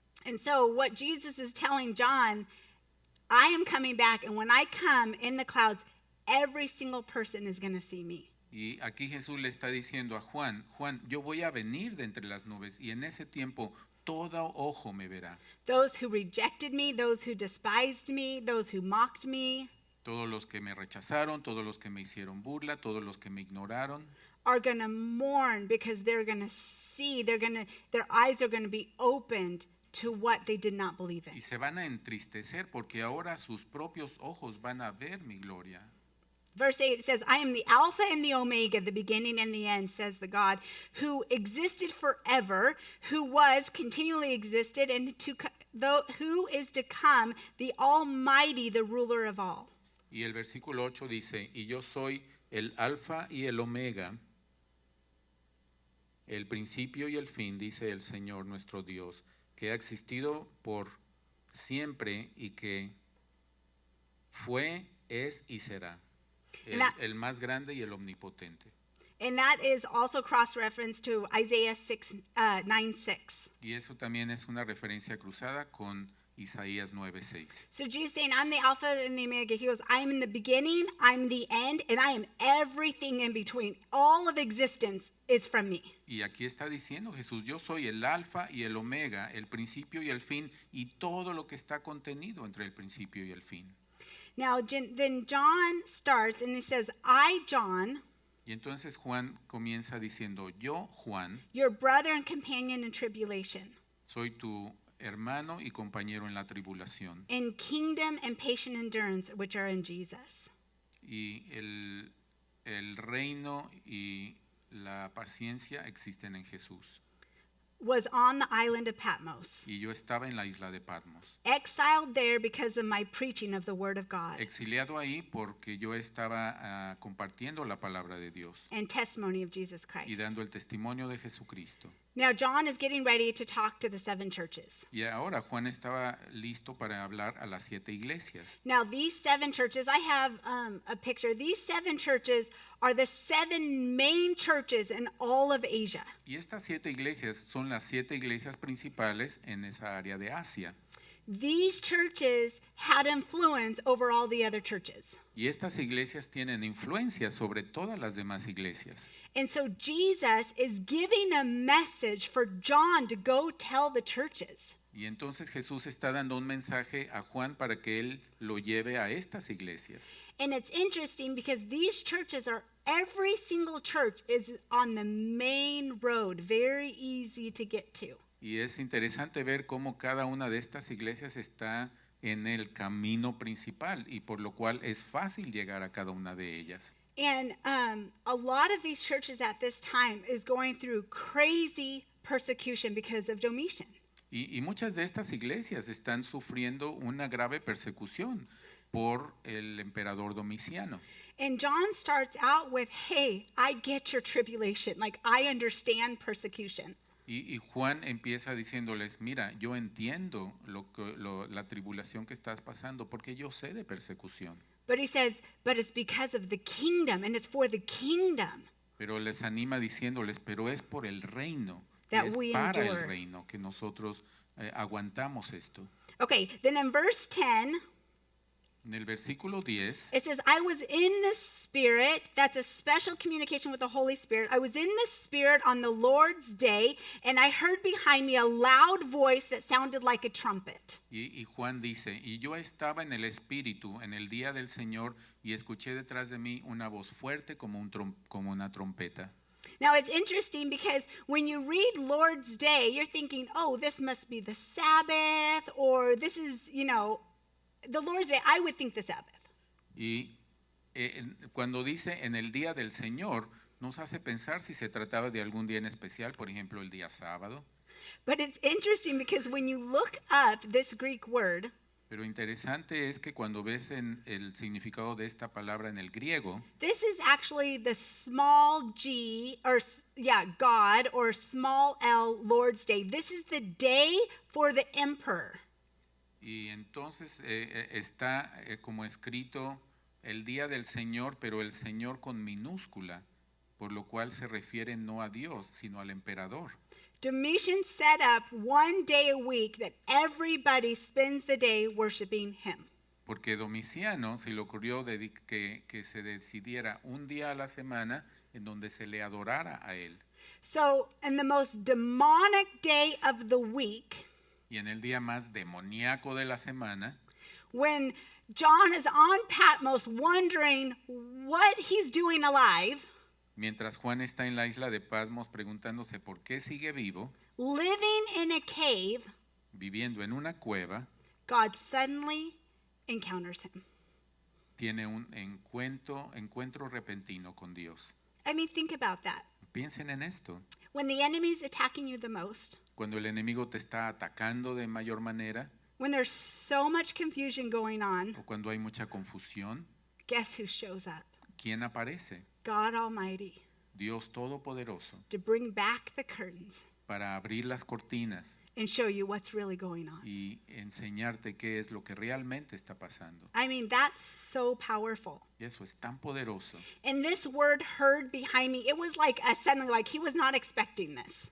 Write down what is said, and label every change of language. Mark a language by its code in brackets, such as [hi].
[en] And so what Jesus is telling John, I am coming back, and when I come in the clouds, every single person is going to see me. [es] Y aquí Jesús le está diciendo a Juan, yo voy a venir de entre las nubes y en ese tiempo todo ojo me verá. [en] Those who rejected me, those who despised me, those who mocked me, [es] Todos los que me rechazaron, todos los que me hicieron burla, todos los que me ignoraron, [en] are going to mourn because they're going to see, their eyes are going to be opened to what they did not believe in. [es] y se van a entristecer porque ahora sus propios ojos van a ver mi gloria. [en] Verse 8 says, I am the Alpha and the Omega, the beginning and the end, says the God, who existed forever, who was, continually existed, and who is to come, the Almighty, the ruler of all. [es] Y el versículo 8 dice, y yo soy el alfa y el omega, el principio y el fin, dice el Señor nuestro Dios, que ha existido por siempre y que fue, es y será. El más grande y el omnipotente. [en] And that is also cross-referenced to Isaiah 9:6. [es] Y eso también es una referencia cruzada con Isaías 9:6. [en] So Jesus saying, I'm the Alpha and the Omega. He goes, I am in the beginning, I'm the end, and I am everything in between. All of existence is from me. [es] Y aquí está diciendo Jesús, yo soy el alfa y el omega, el principio y el fin, y todo lo que está contenido entre el principio y el fin. [en] Now, then John starts and he says, I, John, [es] Y entonces Juan comienza diciendo, yo, Juan, [en] your brother and companion in tribulation, [es] soy tu hermano y compañero en la tribulación. [en] in kingdom and patient endurance, which are in Jesus. [es] Y el reino y la paciencia existen en Jesús. [en] Was on the island of Patmos, [es] Y yo estaba en la isla de Patmos, [en] exiled there because of my preaching of the word of God [es] exiliado ahí porque yo estaba compartiendo la palabra de Dios [en] and testimony of Jesus [es] y [en] Christ. [es] dando el testimonio de Jesucristo. [en] Now, John is getting ready to talk to the 7 churches. [es] Y ahora Juan estaba listo para hablar a las 7 iglesias. [en] Now, these 7 churches, I have a picture. These 7 churches are the 7 main churches in all of Asia. [es] Y estas 7 iglesias son las 7 iglesias principales en esa área de Asia. [en] These churches had influence over all the other churches. [es] Y estas iglesias tienen influencia sobre todas las demás iglesias. [en] And so Jesus is giving a message for John to go tell the churches. [es] Y entonces Jesús está dando un mensaje a Juan para que él lo lleve a estas iglesias. [en] And it's interesting because these churches are, every single church is on the main road, very easy to get to. [es] Y es interesante ver cómo cada una de estas iglesias está en el camino principal y por lo cual es fácil llegar a cada una de ellas. [en] And a lot of these churches at this time is going through crazy persecution because of Domitian. [es] Y muchas de estas iglesias están sufriendo una grave persecución por el emperador Domiciano. [en] And John starts out with, hey, I get your tribulation. Like, I understand persecution. [es] Y Juan empieza diciéndoles, mira, yo entiendo la tribulación que estás pasando porque yo sé de persecución. [en] But he says, but it's because of the kingdom, and it's for the kingdom. [es] Pero les anima diciéndoles, pero es por el reino, [en] That [es] es [en] we [es] para [en] endure. [es] el reino que nosotros aguantamos esto. [en] Okay, then in verse 10, [es] En el versículo 10, [en] it says, I was in the Spirit. That's a special communication with the Holy Spirit. I was in the Spirit on the Lord's day, and I heard behind me a loud voice that sounded like a trumpet. [es] y Juan dice, y yo estaba en el Espíritu en el día del Señor y escuché detrás de mí una voz fuerte como una trompeta. [en] Now, it's interesting because when you read Lord's Day, you're thinking, oh, this must be the Sabbath, or this is, the Lord's Day. I would think the Sabbath. [es] Y cuando dice en el día del Señor, nos hace pensar si se trataba de algún día en especial, por ejemplo, el día sábado. [en] But it's interesting because when you look up this Greek word, [es] Pero interesante es que cuando ves en el significado de esta palabra en el griego, [en] this is actually the small g, or God, or small l, Lord's Day. This is the day for the emperor. [es] y entonces está como escrito el día del Señor, pero el Señor con minúscula, por lo cual se refiere no a Dios, sino al emperador. [en] Domitian set up one day a week that everybody spends the day worshiping him. [es] Porque Domiciano se le ocurrió que se decidiera un día a la semana en donde se le adorara a él. [en] So, in the most demonic day of the week, [es] Y en el día más demoníaco de la semana, [en] when John is on Patmos wondering what he's doing alive, [es] mientras Juan está en la isla de Patmos preguntándose por qué sigue vivo, [en] living in a cave, [es] viviendo en una cueva, [en] God suddenly encounters him. [es] tiene un encuentro repentino con Dios. [en] I mean, think about that. [es] Piensen en esto. [en] When the enemy's attacking you the most, [es] Cuando el enemigo te está atacando de mayor manera, [en] when there's so much confusion going on, [es] o cuando hay mucha confusión, [en] guess who shows up? [es] ¿quién aparece? [en] God Almighty, [es] Dios Todopoderoso, [en] to bring back the curtains [es] para abrir las cortinas [en] and show you what's really going on. [es] y enseñarte qué es lo que realmente está pasando. [en] I mean, that's so powerful. [es] Y eso es tan poderoso. [en] And this word heard behind me, it was like a suddenly, like he was not expecting this.